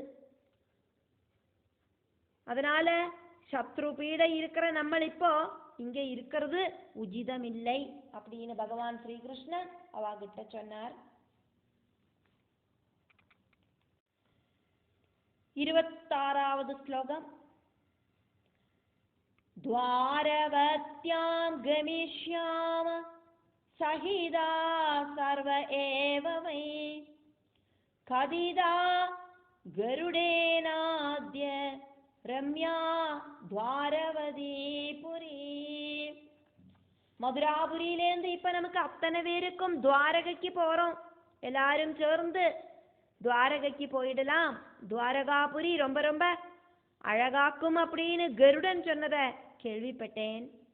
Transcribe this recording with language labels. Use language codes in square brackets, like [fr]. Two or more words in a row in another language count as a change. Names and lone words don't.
[ta] அதனால சத்ரு பீடை இருக்கிற நம்ம இப்போ இங்க இருக்கிறது உஜிதமில்லை அப்படின்னு பகவான் ஸ்ரீகிருஷ்ணன் அவகிட்ட சொன்னார். 26வது ஸ்லோகம். [sa] द्वारवत्यां गमिष्याम सहिदा सर्व एव वै कदिदा गरुडेनाद्य रम्या द्वारवतीपुरी. [ta] மதுராபுரியிலேருந்து இப்ப நமக்கு அத்தனை பேருக்கும் துவாரகைக்கு போறோம். எல்லாரும் சேர்ந்து துவாரகைக்கு போயிடலாம். துவாரகாபுரி ரொம்ப ரொம்ப அழகாக்கும் அப்படின்னு கருடன் சொன்னத கேள்விப்பட்டேன்.